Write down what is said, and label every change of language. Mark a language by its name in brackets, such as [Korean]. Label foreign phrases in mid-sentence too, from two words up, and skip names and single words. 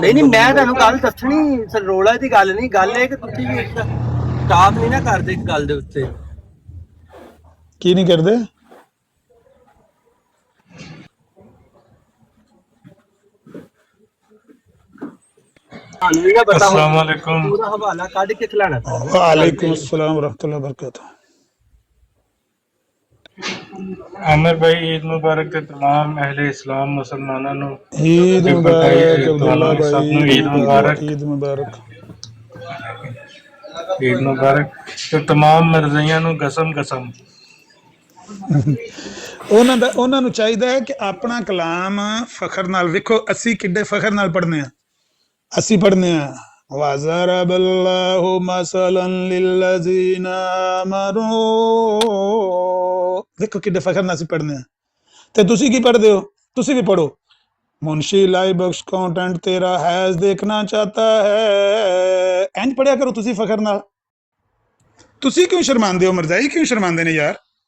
[Punjabi] ਨਹੀਂ ਮੈਂ ਤੁਹਾਨੂੰ ਗੱਲ ਦੱਸਣੀ ਸਰ, ਰੋਲਾ ਦੀ ਗੱਲ ਨਹੀਂ, ਗੱਲ ਇਹ ਕਿ ਤੁਸੀਂ ਵੀ ਇੱਕ ਸਟਾਪ ਨਹੀਂ ਨਾ ਕਰਦੇ ਇੱਕ ਗੱਲ ਦੇ ਉੱਤੇ। ਕੀ ਨਹੀਂ ਕਰਦੇ। ਤੁਹਾਨੂੰ ਵੀ ਨਾ ਪਤਾ [Arabic] السلام عليكم. [Punjabi] ਪੂਰਾ ਹਵਾਲਾ ਕੱਢ ਕੇ ਖਿਲਾਣਾ ਪੈਂਦਾ। [Arabic] وعليكم السلام ورحمة الله وبركاته. [Punjabi] ਆਮਿਰ ਭਾਈ ਈਦ ਮੁਬਾਰਕ ਤੇ ਤਮਾਮ ਅਹਲੇ ਇਸਲਾਮ ਮੁਸਲਮਾਨੋਂ ਨੂੰ ईद ਤੇ मुबारक ਤੁਹਾਨੂੰ अब्दुल्ला ਸਭ भाई, ਨੂੰ ਈਦ ਮੁਬਾਰਕ। ਈਦ ਮੁਬਾਰਕ। ਈਦ ਮੁਬਾਰਕ ਤੇ तमाम ਮਰਜ਼ੀਆਂ ਨੂੰ ਕਸਮ ਉਹਨਾਂ ਨੂੰ ਚਾਹੀਦਾ ਹੈ ਕਿ ਆਪਣਾ ਕਲਾਮ ਫਖਰ ਨਾਲ, ਵੇਖੋ ਅਸੀਂ ਕਿੱਡੇ ਫਖਰ ਨਾਲ ਪੜ੍ਹਨੇ ਆ। ਅਸੀਂ ਪੜ੍ਹਨੇ ਆ [Arabic] وَضَرَبَ اللَّهُ مَثَلًا لِلَّذِينَ آمَنُوا। [Punjabi] ਦੇਖੋ ਕਿੱਡੇ ਫਖਰ ਨਾਲ ਅਸੀਂ ਪੜ੍ਹਨੇ ਆ। ਤੇ ਤੁਸੀਂ ਕੀ ਪੜ੍ਹਦੇ ਹੋ? ਤੁਸੀਂ ਵੀ ਪੜ੍ਹੋ। ਮੁਨਸ਼ੀ ਲਾਈ ਬਖਸ਼ ਕੰਟੈਂਟ ਤੇਰਾ ਹੈਜ਼ ਦੇਖਣਾ [Urdu] چاہتا ہے. [Punjabi] ਇੰਜ ਪੜ੍ਹਿਆ ਕਰੋ ਤੁਸੀਂ ਫਖਰ ਨਾਲ। ਤੁਸੀਂ ਕਿਉਂ ਸ਼ਰਮਾਉਂਦੇ ਹੋ? ਮਰਜ਼ਾਈ ਕਿਉਂ ਸ਼ਰਮਾਉਂਦੇ ਨੇ ਯਾਰ?